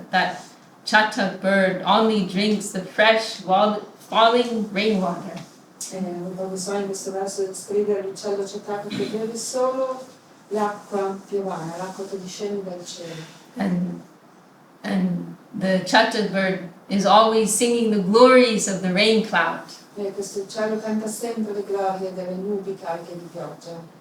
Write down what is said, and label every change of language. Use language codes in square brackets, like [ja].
[en] That chatak bird only drinks the fresh falling rainwater. [it] Rupa Goswami in questo verso descrive l'uccello chatak che beve solo l'acqua piovana, l'acqua che discende dal cielo. [en] And the chatak bird is always singing the glories of the rain cloud. [it] E questo uccello canta sempre le glorie delle nubi cariche di pioggia.